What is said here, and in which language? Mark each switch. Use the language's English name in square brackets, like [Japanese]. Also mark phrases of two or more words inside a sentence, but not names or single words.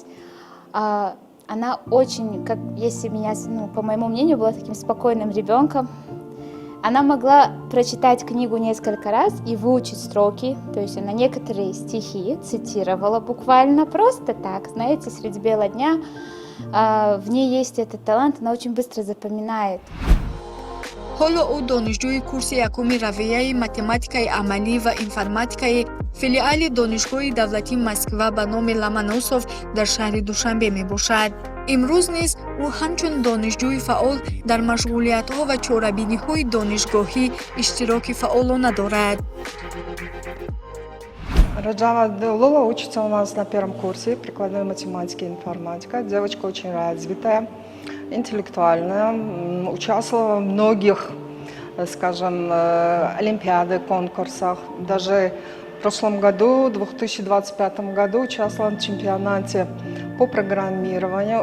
[Russian] Она очень, как если меня, по моему мнению, была таким спокойным ребенком. Она могла прочитать книгу несколько раз и выучить строки, то есть она некоторые стихи цитировала буквально просто так, знаете, среди бела дня. В ней есть этот талант, она очень быстро запоминает. [Tajik] ҳоло ӯ донишҷӯи курси якуми равияи математикаи амалӣ ва информатикаи филиали донишгоҳи давлатии Москва ба номи Ломоносов дар шаҳри Душанбе мебошад. имрӯз низ ӯ ҳамчун донишҷӯи фаъол дар машғулиятҳо ва чорабиниҳои донишгоҳӣ иштироки фаъолона дорад. [Russian] Раджава Лола учится у нас на первом курсе прикладной математики и информатика. Девочка очень развитая, интеллектуальная, участвовала в многих, скажем, олимпиадах, конкурсах. Даже в прошлом году, в 2025 году, участвовала в чемпионате по программированию.